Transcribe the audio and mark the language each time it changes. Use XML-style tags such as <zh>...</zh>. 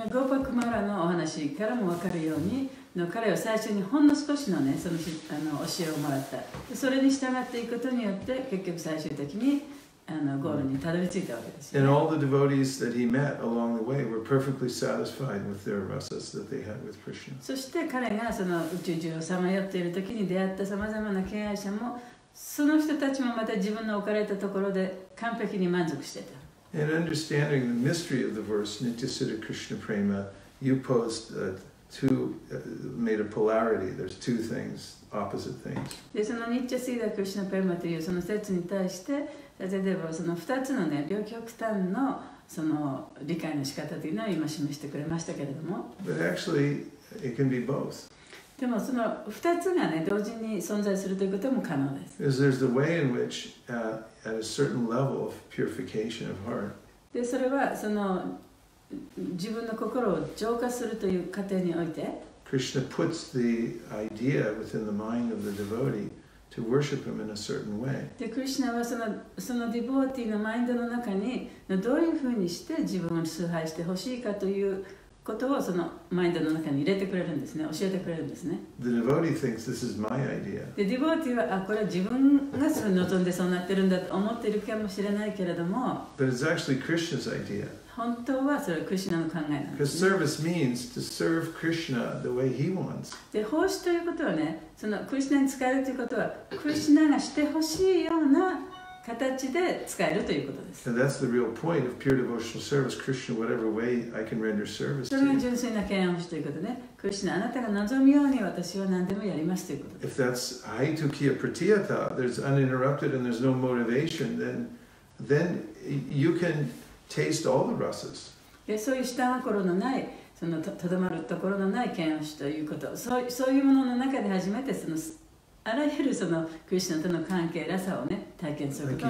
<ja>ゴーパクマラのお話からも分かるように、彼は最初にほんの少しのね、その教えをもらった。それに従っていくことによって、結局最終的にゴールにたどり着いたわけですよ、ね。</ja> <en>And all the devotees that he met along the way were perfectly satisfied with their rasas that they had with Krishna.</en> <ja>そして彼がその宇宙中をさまよっている時に出会ったさまざまな敬愛者も、その人たちもまた自分の置かれたところで完璧に満足していた。</ja> <en>And understanding the mystery of the verse, Nityasiddha Krishna Prema, you posed made a polarity. There's two things, opposite things.</en> <ja>で、そのニッチャシーダクリシュナプレマというその説に対して、例えばその2つのね、両極端のその理解の仕方というのを今示してくれましたけれども。</ja> <en>But actually, it can be both.</en> <ja>でもその2つがね、同時に存在するということも可能です。</ja> <en>Because there's the way in which, at a certain level of purification of heart,</en> <ja>で、それはその自分の心を浄化するという過程において、</ja> <en>Krishna puts the idea within the mind of the devotee to worship him in a certain way.</en> <ja>で、クリシュナはそのディボーティーのマインドの中にどういうふうにして自分を崇拝してほしいかということをそのマインドの中に入れてくれるんですね、教えてくれるんですね。</ja> <en>The devotee thinks this is my idea.</en> <ja>で、ディボーティーはこれは自分がそれに望んでそうなってるんだと思っているかもしれないけれども、</ja> <en>But it's actually Krishna's idea.</en> <ja>本当はそれはクリシュナの考えなんで</ja> <en>Because</en> <ja>す、ね。</ja> <en>service means to serve Krishna the way he wants.</en> <ja>で、奉仕ということはね、そのクリシュナに使えるということは、クリシュナがしてほしいような形で使えるということです。</ja> <en>And that's the real point of pure devotional service. Krishna, whatever way I can render service</en> <ja>それが</ja> <en>to you.</en> <ja>純粋な敬愛奉仕ということで、クリシュナ、あなたが望むように私は何でもやりますということです。</ja> <en>If that's haitukiya pratiyata, there's uninterrupted and there's no motivation, then you can taste all the rasas.</en> <ja>で、そういう下心のない、そのとどまるところのない敬愛奉仕ということ、そういうものの中で初めてそのあらゆるそのクリシュナとの関係らさをね、体験するこ</ja>